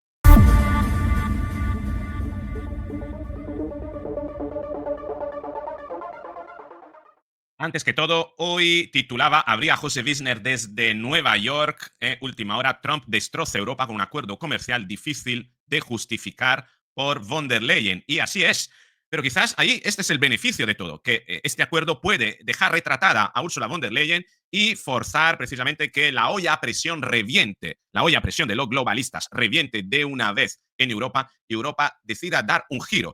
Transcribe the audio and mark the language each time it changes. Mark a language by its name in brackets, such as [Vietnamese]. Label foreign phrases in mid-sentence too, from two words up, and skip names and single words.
[Spanish] Antes que todo, hoy titulaba Habría José Wisner desde Nueva York. Última hora, Trump destroza Europa con un acuerdo comercial difícil de justificar por von der Leyen. Y así es. Pero quizás ahí este es el beneficio de todo, que este acuerdo puede dejar retratada a Ursula von der Leyen y forzar precisamente que la olla a presión reviente, la olla a presión de los globalistas reviente de una vez en Europa y Europa decida dar un giro.